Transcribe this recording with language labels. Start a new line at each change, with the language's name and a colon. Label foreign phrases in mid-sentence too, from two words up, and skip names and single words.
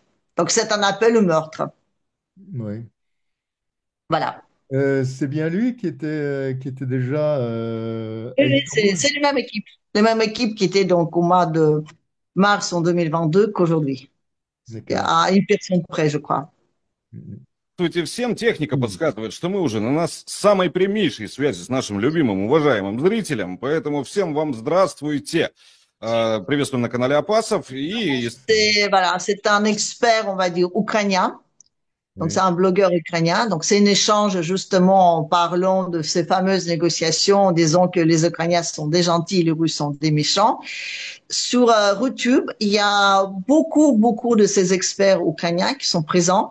French: Donc c'est un appel au meurtre. oui. Voilà. C'est bien lui qui était déjà à Oui, Istanbul. c'est les mêmes équipes qui étaient donc au mois de mars en 2022 qu'aujourd'hui. D'accord. À une personne près, je crois.
Russian: Здравствуйте всем. Техника подсказывает, что мы уже на нас самой прямейшей связи с нашим любимым, уважаемым зрителем. Поэтому всем вам здравствуйте. Приветствуем на канале Апасов. И
French: Voilà, c'est un expert, on va dire, ukrainien. Donc, Oui. c'est un blogueur ukrainien. Donc, c'est un échange justement en parlant de ces fameuses négociations, en disant que les Ukrainiens sont des gentils, les Russes sont des méchants. Sur YouTube, il y a beaucoup de ces experts ukrainiens qui sont présents.